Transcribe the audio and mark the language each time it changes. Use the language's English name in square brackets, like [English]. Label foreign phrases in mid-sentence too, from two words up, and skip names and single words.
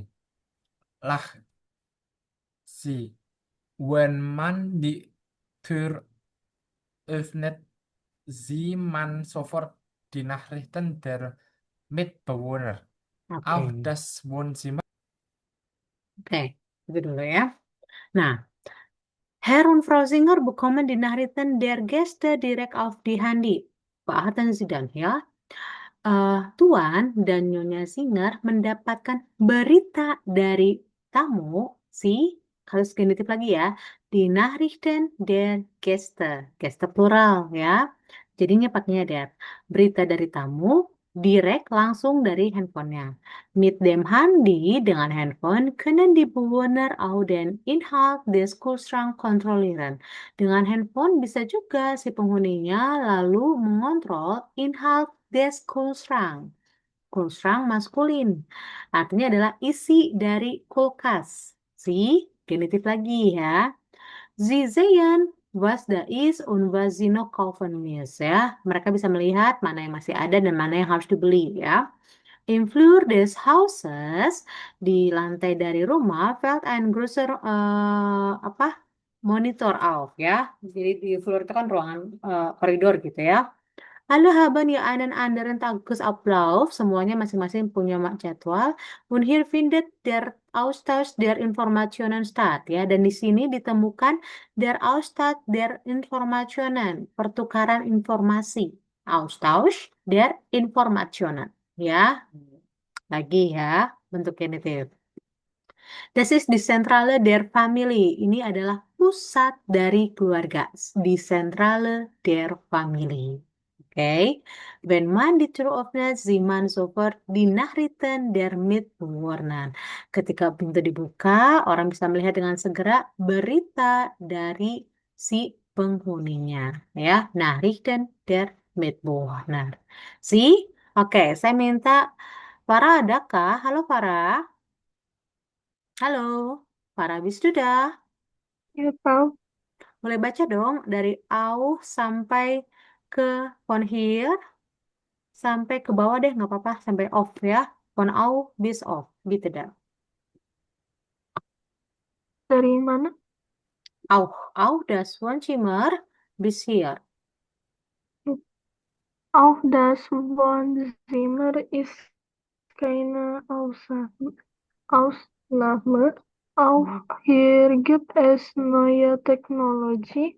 [German] Lacht sie. Wenn man die Tür öffnet, sieht man sofort die Nachrichten der Mitbewohner. Auch [Indonesian] Oke. [German] das Wohnzimmer. [Indonesian] Oke, itu dulu ya. Nah, [German] Herr und Frau Singer bekommen die Nachrichten der Gäste direkt auf die Handy. Beachten Sie dann ya. [Indonesian] Tuan dan Nyonya Singer mendapatkan berita dari tamu, si, harus genitif lagi ya, [German] die Nachrichten der Gäste, [Indonesian] Gäste plural ya, jadinya pakainya der, berita dari tamu, direct langsung dari handphonenya. [German] Mit dem Handy, [Indonesian] dengan handphone, [German] können die Bewohner auch den Inhalt des Kühlschranks kontrollieren. [Indonesian] Dengan handphone bisa juga si penghuninya lalu mengontrol [German] inhalt des Kühlschrank. Kühlschrank maskulin. [Indonesian] Artinya adalah isi dari kulkas. Si, genitif lagi ya. [German] Sie sehen, was da ist und was sie noch kaufen muss ya. [Indonesian] Mereka bisa melihat mana yang masih ada dan mana yang harus dibeli ya. [German] Im Flur des Hauses, [Indonesian] di lantai dari rumah, [German] fällt ein großer apa? Monitor auf ya. [Indonesian] Jadi di floor itu kan ruangan koridor gitu ya. [German] Alle haben ja einen anderen Tagesablauf, [Indonesian] semuanya masing-masing punya jadwal. [German] Und hier findet der Austausch der Informationen statt, [Indonesian] ya. Dan di sini ditemukan [German] der Austausch der Informationen, [Indonesian] pertukaran informasi. [German] Austausch der Informationen, [Indonesian] ya. Lagi ya, bentuk genitif. [German] Das ist die Zentrale der Familie. [Indonesian] Ini adalah pusat dari keluarga. [German] Die Zentrale der Familie. Oke, wenn man die Tür öffnet, sieht man sofort die Nachrichten der Mitbewohner. [Indonesian] Ketika pintu dibuka, orang bisa melihat dengan segera berita dari si penghuninya, ya, [German] Nachrichten der Mitbewohner. [Indonesian] Si, oke, saya minta Farah adakah? Halo Farah. Halo, Farah sudah. Ya, Frau. Boleh baca dong dari au sampai ke von hier. Sampai ke bawah deh, nggak apa-apa. Sampai off ya. [German] Von au bis off. [Indonesian] Gitu dah. Dari mana? [German] Au das Wohnzimmer bis hier. Auf das Wohnzimmer ist keine Ausnahme. Auch hier gibt es neue Technologie.